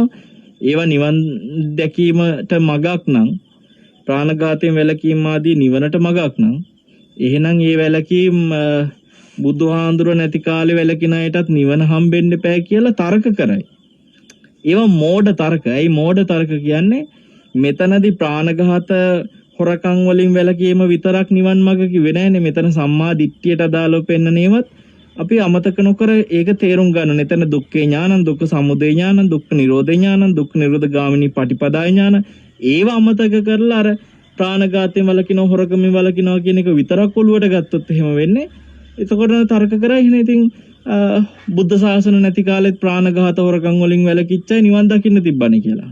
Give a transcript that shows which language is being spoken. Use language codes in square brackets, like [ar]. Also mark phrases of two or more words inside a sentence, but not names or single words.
[si] ඒවා නිවන් දැකීමට මගක් නම්, ප්‍රාණඝාතයෙන් වැළකීම ආදී නිවනට මගක් නම්, එහෙනම් ඒ වැළකීම් බුදුහාඳුර නැති කාලේ වැළකින අයටත් නිවන හම්බෙන්න බෑ කියලා තර්ක කරයි. ඒවා මෝඩ තර්ක. ඇයි මෝඩ තර්ක කියන්නේ? මෙතනදී ප්‍රාණඝාත හොරකම් වලින් වැළකීම විතරක් නිවන් මඟ කිව්වේ නෑනේ. මෙතන සම්මා දිට්ඨියට අදාළව පෙන්නනේවත් අපි අමතක නොකර ඒක තේරුම් ගන්න. මෙතන [pi] දුක්ඛේ ඥානං, දුක්ඛ සමුදය ඥානං, දුක්ඛ නිරෝධ ඥානං, දුක්ඛ නිරෝධ ගාමිනී පටිපදා ඥාන, [si] ඒව අමතක කරලා අර ප්‍රාණඝාතයෙන් වළකිනව, හොරකමින් වළකිනව කියන එක විතරක් ඔළුවට ගත්තොත් එහෙම වෙන්නේ. එතකොට තර්ක කරා එහෙනම් ඉතින් බුද්ධ ශාසන නැති කාලෙත් ප්‍රාණඝාත හොරකම් වලින් වැළකිච්චයි නිවන් දකින්න තිබ්බනේ කියලා.